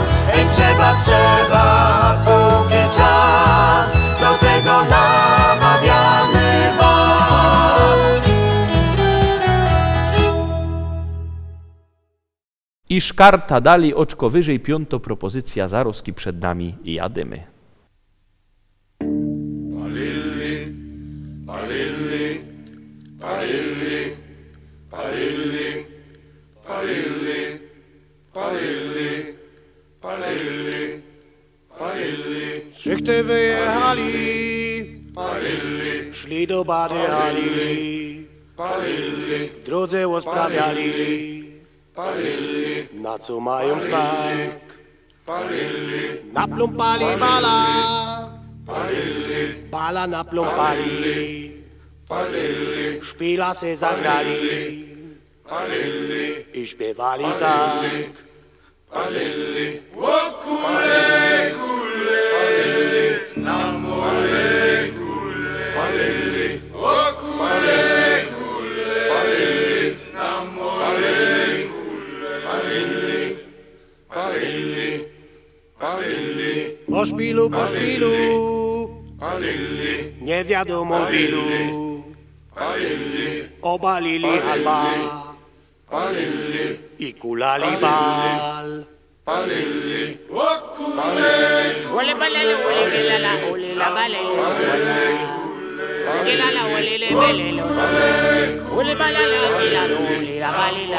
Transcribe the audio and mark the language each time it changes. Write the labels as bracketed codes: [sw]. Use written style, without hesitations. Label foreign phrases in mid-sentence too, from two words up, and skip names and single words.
[pl] Ej, trzeba, trzeba, póki czas, do tego namawiamy was. I szkarta dalej, oczko wyżej, piąta propozycja zaroski przed nami i jadymy. Palilli, palilli, palilli, palilli, palilli, palilli, palilli. [szl] Szychty wyjechali, Palilli, szli do Bady Ali, palilli, w drodze usprawiali, palilli, na co mają znak. palilli, Naplumpali bala, palilli, bala naplumpali, palilli, szpila se zagrali palilli, i śpiewali tak. palilli. Kule, kule, palilli, na mole, kule, palilli, kule, kule, palilli, na mole, kule, palilli, palilli, palilli, Po szpilu, palilli, nie wiadomo wilu, palilli, obalili halba palilli, i kulali bal. palilli, Ole balele ole gelala ole la balele gelala ole le belele ole balala gelala ole la balila